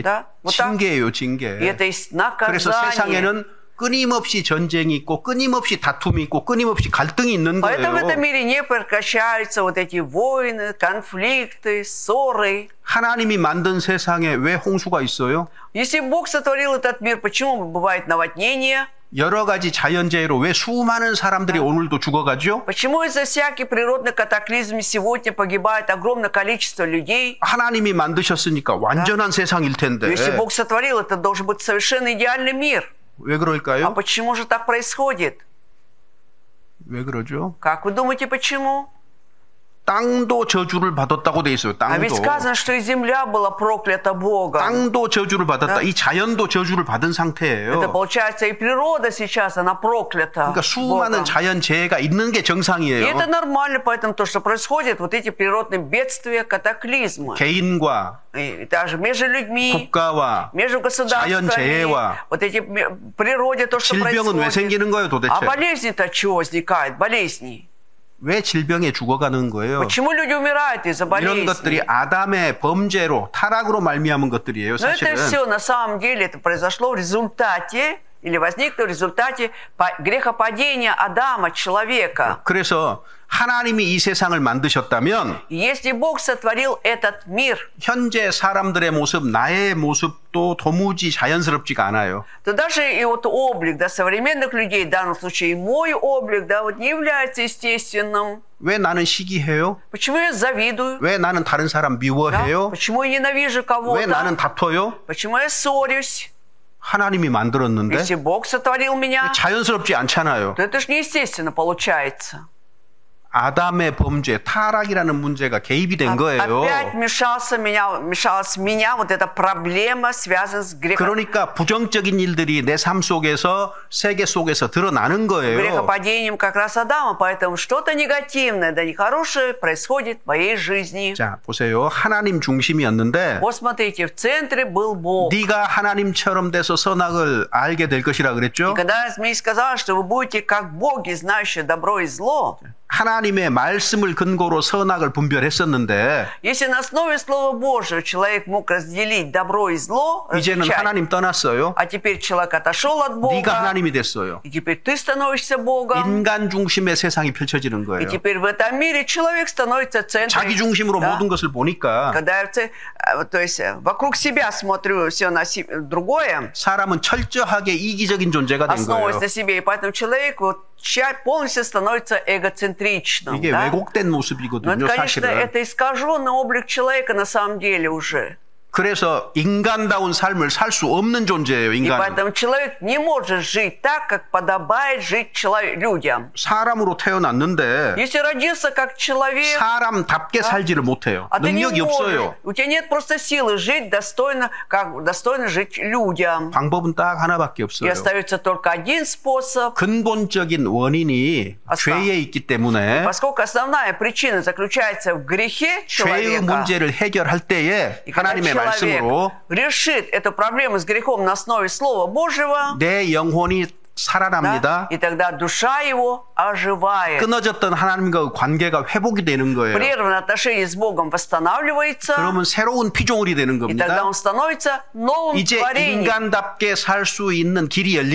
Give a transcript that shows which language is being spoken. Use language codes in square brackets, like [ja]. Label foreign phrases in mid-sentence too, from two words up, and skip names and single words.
[ru] Да? Вот так. [ko] 징계예요, [ru] И [ko] 징계. [ru] это есть [ko] 그래서 [ru] наказание. [ko] 세상에는 끊임없이 전쟁이 있고 끊임없이 다툼이 있고 끊임없이 갈등이 있는 [ru] Поэтому в этом [ko] 거예요. [ru] мире не прекращаются вот эти войны, конфликты, ссоры. [ko] 하나님이 만든 세상에 왜 홍수가 있어요? [ru] Если Бог сотворил этот мир, почему бывает наводнение? [ko] 여러 가지 자연재해로 왜 수많은 사람들이 오늘도 죽어가죠? [ru] Почему из-за всяких природных катаклизмов сегодня погибает огромное количество людей? [ko] 하나님이 만드셨으니까 완전한 세상일 텐데 [ru] Если Бог сотворил, это должен быть совершенно идеальный мир. [ko] 왜 [ru] А [ko] 그럴까요? [ru] почему же так происходит? [ko] 왜 그러죠? [ru] Как вы думаете, почему? [ko] 땅도 저주를 받았다고 돼 있어요. [ru] А ведь [ko] 땅도. [ru] сказано, что и земля была проклята Богом. [ko] 땅도 저주를 받았다. [ru] Да. [ko] 이 자연도 저주를 받은 [ru] Это [ko] 상태예요. [ru] получается и природа сейчас, она проклята [ko] 그러니까 수많은 [ru] Богом. [ko] 자연재해가 있는 게 [ru] И [ko] 정상이에요. [ru] это нормально, поэтому то, что происходит, вот эти природные бедствия, катаклизмы. [ko] 개인과 [ru] И даже между людьми, [ko] 국가와 [ru] между государствами, [ko] 자연재해와 [ru] вот эти природе, то, что [ko] 질병은 왜 [ru] происходит. [ko] 생기는 거예요, 도대체? [ru] А болезни-то от чего возникают? Болезни. [ko] 왜 질병에 죽어가는 거예요? [ru] Почему люди умирают из-за [ko] 이런 것들이 [ru] болезней? [ko] 아담의 범죄로 타락으로 말미암은 것들이에요. [ru] Но это [ko] 사실은. [ru] все на самом деле это произошло в результате или возникло в результате грехопадения Адама, человека. [ko] 그래서 하나님이 이 세상을 만드셨다면 [ru] И если Бог сотворил этот мир, [ko] 현재 사람들의 모습, 나의 모습도 도무지 자연스럽지가 않아요. [ru] то даже и вот облик, да, современных людей, в данном случае и мой облик, да, вот не является естественным. [ko] 왜 나는 시기해요? [ru] Почему я завидую? [ko] 왜 나는 다른 사람 [ru] Да? [ko] 미워해요? [ru] Почему я ненавижу [ko] 왜 나는 [ru] кого-то? [ko] 다퉈요? [ru] Почему я ссорюсь? [ko] 하나님이 만들었는데 [ru] Если Бог сотворил меня, [ko] 자연스럽지 않잖아요. [ru] то это же неестественно получается. [ko] 아담의 범죄, 타락이라는 문제가 개입이 된 거예요. [ru] Опять мешалась в меня вот эта проблема, связанная с [ko] 그러니까 부정적인 일들이 내 삶 속에서 세계 속에서 드러나는 거예요. [ru] грехопадением как раз Адама. Поэтому что-то негативное, да нехорошее происходит в моей жизни. [ko] 자, 보세요. 하나님 중심이었는데 [ru] Вот смотрите, в центре был Бог. [ko] 네가 하나님처럼 돼서 선악을 알게 될 것이라 그랬죠? [ru] И когда мне сказали, что вы будете как боги, знающие добро и зло, [ko] 하나님의 말씀을 근거로 선악을 분별했었는데 [ru] Если на основе Слова Божьего человек мог разделить добро и зло, [ko] 이제는 [ru] различать, [ko] 하나님 떠났어요. [ru] а теперь человек отошел от [ko] 네가 [ru] Бога, [ko] 하나님이 됐어요. [ru] и теперь ты становишься Богом, [ko] 인간 중심의 세상이 펼쳐지는 [ru] и [ko] 거예요. [ru] теперь в этом мире человек становится центром. [ko] 자기 중심으로 [ru] Да? [ko] 모든 것을 보니까 [ru] Когда я то есть вокруг себя смотрю все на другое, [ko] 사람은 철저하게 이기적인 존재가 된 [ru] основываясь [ko] 거예요. [ru] на себе, и поэтому человек вот полностью становится эгоцентричным. [ko] 이게 [ru] Да? [ko] 왜곡된 [ru] Но [ko] 모습이거든요, [ru] это, конечно, [ko] 사실은. [ru] это искаженный облик человека на самом деле уже. [ko] 그래서 인간다운 삶을 살 수 없는 존재예요, [ru] И [ko] 인간은. [ru] поэтому человек не может жить так, как подобает жить людям. [ko] 사람으로 태어났는데 [ru] Если родился как человек, [ko] 사람답게 살지를 못해요. [ru] а ты не [ko] 능력이 [ru] можешь, [ko] 없어요. [ru] у тебя нет просто силы жить достойно, как достойно жить людям. [ko] 방법은 딱 하나밖에 [ru] И [ko] 없어요. [ru] остается только один способ, [ko] 근본적인 원인이 아싸. 죄에 있기 때문에 [ru] поскольку основная причина заключается в грехе [ko] 죄의 [ru] человека. [ko] 문제를 해결할 때에 [ru] И когда [ko] 하나님의 [ru] человек [ko] 말씀으로 [ru] решит эту проблему с грехом на основе Слова Божьего, [ko] 내 영혼이 [ru] да, [ko] 살아납니다. [ru] и тогда душа его оживает. [ko] 끊어졌던 하나님과 관계가 회복이 되는 거예요. [ru] Прерванное отношение с Богом восстанавливается, [ko] 그러면 새로운 피조물이 되는 [ru] и тогда [ko] 겁니다. [ru] он становится новым [ko] 이제 [ru] творением. [ko] 인간답게 살 수 있는 길이 열린